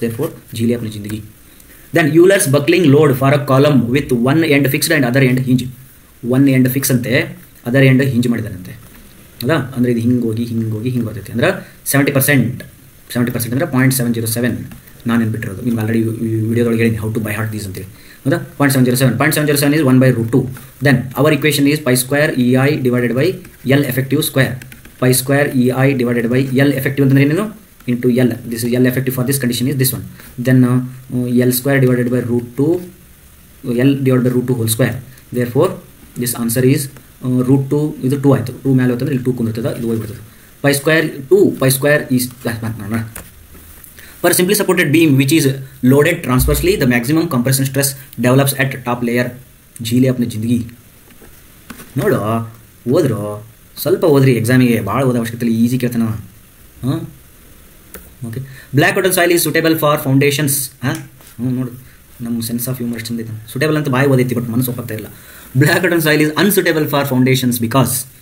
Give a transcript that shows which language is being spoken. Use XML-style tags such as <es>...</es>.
<en>Therefore</en> <hi>ಜೀಲಿ Apni ಜಿಂದಗಿ.</hi> <en>Then Euler's buckling load for a column with one end fixed and other end hinge.</en> <kn>one end fix ಅಂತೆ, other end hinge ಮಾಡಿದಾರಂತೆ. ಹೌದಾ? ಅಂದರೆ ಇದು ಹಿಂಗೆ ಬರ್ತೈತೆ. ಅಂದ್ರೆ 70% ಅಂದರೆ 0.707 ನಾನು ನೆನ್ಬಿಟ್ಟಿರೋದು. ನಿಮ್ಗೆ ಆಲ್ರೆಡಿ ವಿಡಿಯೋದೊಳಗೆ ಹೇಳಿದ್ದೀನಿ</kn> <en>how to by heart these</en> <kn>ಅಂತೇಳಿ.</kn> <en>ಹೌದಾ? 0.707 is 1 by root 2. Then our equation is pi square EI divided by L effective square. Pi square EI divided by L effective</en> <kn>ಅಂತಂದ್ರೆ ಏನೇನು?</kn> <en>Into L. This is L effective for this condition is this one. Then L square divided by root 2, L divided by root 2 whole square. Therefore this answer is root 2</en> <kn>ಇದು 2 ಆಯಿತು. 2 ಮೇಲೆ ಹೋಗ್ತಂದ್ರೆ ಇಲ್ಲಿ 2 ಕುಂದಿರ್ತದೆ, ಇದು ಹೋಗ್ಬಿಡ್ತದೆ.</kn> <en>pi square is per simply supported beam which is loaded transversely, the maximum compression stress develops at top layer.</en> <hi>ಜೀಲಿ Apni ಜಿಂದಗಿ.</hi> <kn>ನೋಡು, ಓದ್ರು ಸ್ವಲ್ಪ ಓದ್ರಿ, ಎಕ್ಸಾಮಿಗೆ ಭಾಳ ಓದೋ ಅವಶ್ಯಕತೆ ಇಲ್ಲ, ಈಸಿ ಕೇಳ್ತಾನ.</kn> <en>ಹಾಂ, okay. Black water soil is suitable for foundations.</en> <kn>ನೋಡು, ನಮ್ಮ ಸೆನ್ಸ್ ಆಫ್ ಹ್ಯೂಮರ್ ಚಂದ. ಸೂಟೇಬಲ್ ಅಂತ ಬಾಯಿ ಓದೈತಿ, ಬಟ್ ಮನಸ್ಸು ಒಪ್ಪಾಗ್ತಾ ಇಲ್ಲ.</kn> <en>black water soil is unsuitable for foundations because</en>